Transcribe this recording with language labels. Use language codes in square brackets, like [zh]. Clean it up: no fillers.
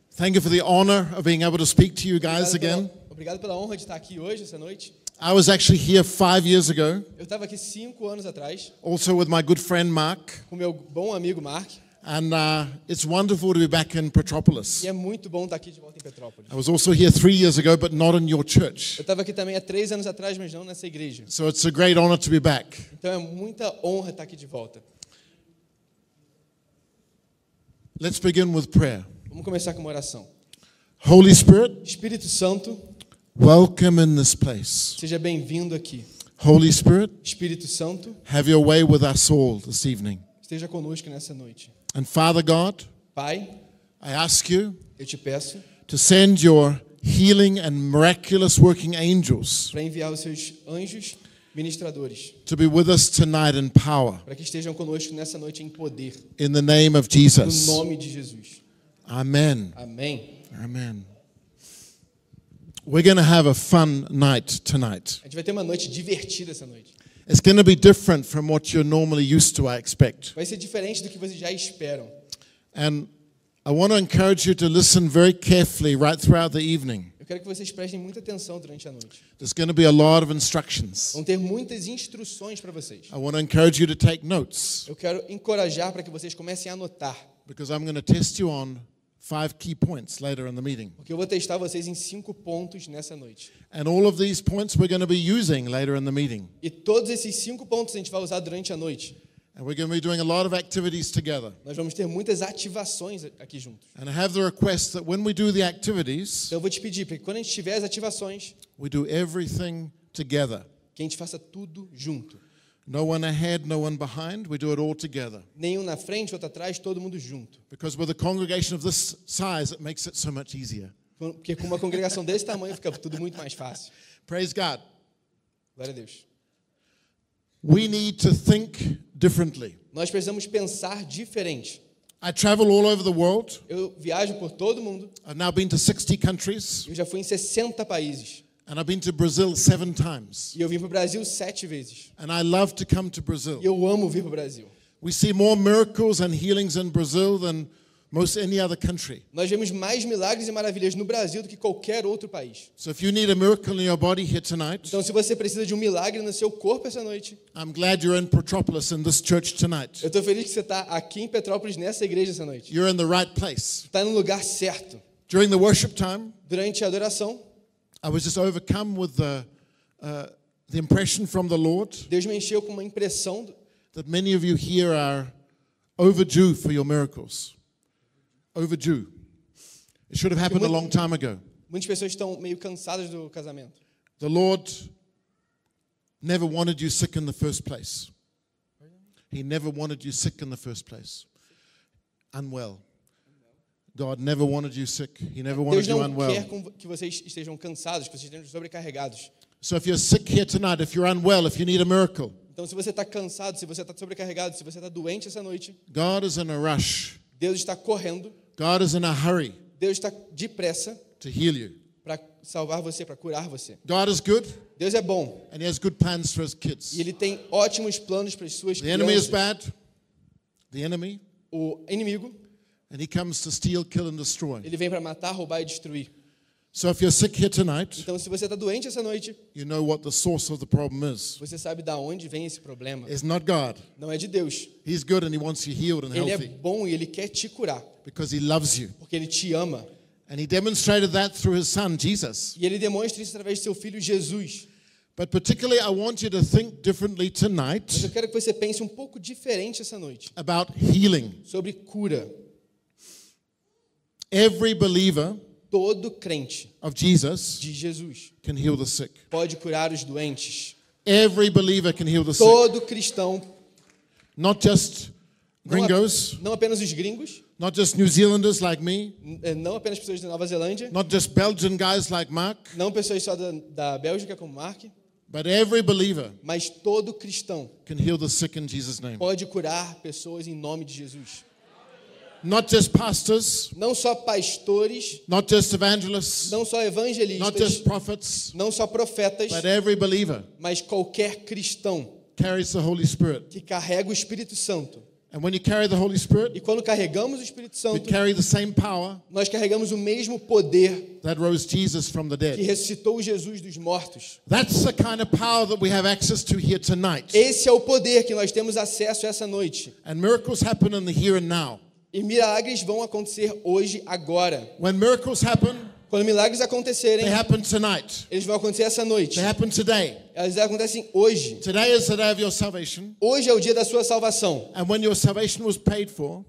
[en] Thank you for the honor of being able to speak to you guys again. [pt] Obrigado pela honra de estar aqui hoje, essa noite. [en] I was actually here 5 years ago. [pt] Eu estava aqui 5 anos atrás. [en] Also with my good friend Mark. [pt] Com meu bom amigo Mark. [en] And it's wonderful to be back in Petropolis. [pt] E é muito bom estar aqui de volta em Petrópolis. [en] I was also here 3 years ago, but not in your church. [pt] Eu estava aqui também há 3 anos atrás, mas não nessa igreja. [en] So it's a great honor to be back. [pt] Então é muita honra estar aqui de volta. [en] Let's begin with prayer. [pt] Vamos começar com uma oração. [en] Holy Spirit, [pt] Espírito Santo, [en] welcome in this place. [pt] Seja bem-vindo aqui. [en] Holy Spirit, [pt] Espírito Santo, [en] have your way with us all this evening. [pt] Esteja conosco nessa noite. [en] And Father God, [pt] Pai, [en] I ask you, [pt] eu te peço, [en] to send your healing and miraculous working angels, [pt] para enviar os seus anjos ministradores, [en] to be with us tonight in power, [pt] para que estejam conosco nessa noite em poder, [en] in the name of Jesus, [pt] no nome de Jesus. [en] Amen. [pt] Amém. [en] Amen. We're going to have a fun night tonight. [pt] A gente vai ter uma noite divertida essa noite. [en] It's going to be different from what you're normally used to, I expect. [pt] Vai ser diferente do que vocês já esperam. [en] And I want to encourage you to listen very carefully right throughout the evening. [pt] Eu quero que vocês prestem muita atenção durante a noite. [en] There's going to be a lot of instructions. [pt] Vão ter muitas instruções para vocês. [en] I want to encourage you to take notes. [pt] Eu quero encorajar para que vocês comecem a anotar. [en] Because I'm going to test you on 5 key points later in the meeting. [pt] Porque eu vou testar vocês em 5 pontos nessa noite. [en] And all of these points we're going to be using later in the meeting. [pt] E todos esses 5 pontos a gente vai usar durante a noite. [en] And we're going to be doing a lot of activities together. [pt] Nós vamos ter muitas ativações aqui juntos. [en] And I have the request that when we do the activities, [pt] então eu vou te pedir para que quando a gente tiver as ativações, [en] we do everything together. [pt] Que a gente faça tudo junto. [en] No one ahead, no one behind. We do it all together. [pt] Nenhum na frente, outro atrás, todo mundo junto. [en] Because with a congregation of this size, it makes it so much easier. [pt] Porque com uma congregação desse tamanho fica tudo muito mais fácil. [en] Praise God. [pt] Glória a Deus. [en] We need to think differently. [pt] Nós precisamos pensar diferente. [en] I travel all over the world. [pt] Eu viajo por todo o mundo. [en] I've now been to 60 countries. [pt] Eu já fui em 60 países. [en] And I've been to Brazil 7 times. [pt] E eu vim para o Brasil 7 vezes. [en] And I love to come to Brazil. [pt] E eu amo vir para o Brasil. [en] We see more miracles and healings in Brazil than most any other country. [pt] Nós vemos mais milagres e maravilhas no Brasil do que qualquer outro país. [en] So if you need a miracle in your body here tonight, [pt] então se você precisa de um milagre no seu corpo essa noite, [en] I'm glad you're in Petropolis in this church tonight. [pt] Eu estou feliz que você está aqui em Petrópolis nessa igreja essa noite. [en] You're in the right place. [pt] Está no lugar certo. [en] During the worship time, [pt] durante a adoração, [en] I was just overcome with the impression from the Lord. [pt] Deus me encheu com uma impressão [en] that many of you here are overdue for your miracles. Overdue. It should have happened a long time ago. [pt] Muitas pessoas estão meio cansadas do casamento. [en] The Lord never wanted you sick in the first place. He never wanted you sick in the first place. Unwell. God never wanted you sick. He never wanted you unwell. [pt] Deus não quer que vocês estejam cansados, que vocês estejam sobrecarregados. [en] So if you're sick here tonight, if you're unwell, if you need a miracle. [pt] Então se você está cansado, se você está sobrecarregado, se você está doente essa noite. [en] God is in a rush. [pt] Deus está correndo. [en] God is in a hurry. [pt] Deus está depressa. [en] To heal you. [pt] Para salvar você, para curar você. [en] God is good. [pt] Deus é bom. [en] And he has good plans for his kids. [pt] E ele tem ótimos planos para as suas crianças. [en] The enemy is bad. The enemy. [pt] O inimigo. [en] And he comes to steal, kill, and destroy. [pt] Ele vem para matar, roubar e destruir. [en] So if you're sick here tonight, [pt] então se você está doente essa noite, [en] you know what the source of the problem is. [pt] Você sabe da onde vem esse problema. [en] It's not God. [pt] Não é de Deus. [en] He's good and he wants you healed and [pt] ele [en] healthy. [pt] Ele é bom e ele quer te curar. [en] Because he loves you. [pt] Porque ele te ama. [en] And he demonstrated that through his son, Jesus. [pt] E ele demonstra isso através de seu filho Jesus. [en] But particularly, I want you to think differently tonight. [pt] Mas eu quero que você pense um pouco diferente essa noite. [en] About healing. [pt] Sobre cura. [en] Every believer, [pt] todo crente, [en] of Jesus, [pt] de Jesus, [en] can heal the sick. [pt] Pode curar os doentes. [en] Every believer can heal the [pt] todo Todo cristão, [en] not just gringos, [pt] não apenas os gringos, [en] not just New Zealanders like me, [pt] não apenas pessoas da Nova Zelândia, [en] not just Belgian guys like Mark, [pt] não pessoas só da Bélgica como Mark, [en] but every believer, [pt] mas todo cristão, [en] can heal the sick in Jesus' name. [pt] Pode curar pessoas em nome de Jesus. [en] Not just pastors, [pt] não só pastores, [en] not just evangelists, [pt] não só evangelistas, [en] not just prophets, [pt] não só profetas, [en] but every believer, [pt] mas qualquer cristão [en] carries the Holy Spirit, [pt] que carrega o Espírito Santo, [en] And when you carry the Holy Spirit, [pt] e quando carregamos o Espírito Santo, [en] we carry the same power, [pt] nós carregamos o mesmo poder [en] that rose Jesus from the dead. [pt] Que ressuscitou Jesus dos mortos. [en] That's the kind of power that we have access to here tonight. [pt] Esse é o poder que nós temos acesso essa noite. [en] And miracles happen in the here and now. [pt] E milagres vão acontecer hoje, agora. [en] When miracles happen, [pt] quando milagres acontecerem, [en] they happen tonight. [pt] Eles vão acontecer essa noite. [en] They happen today. [pt] Eles acontecem hoje. [en] Today is the day of your salvation. [pt] Hoje é o dia da sua salvação. [en] And when your salvation was paid for,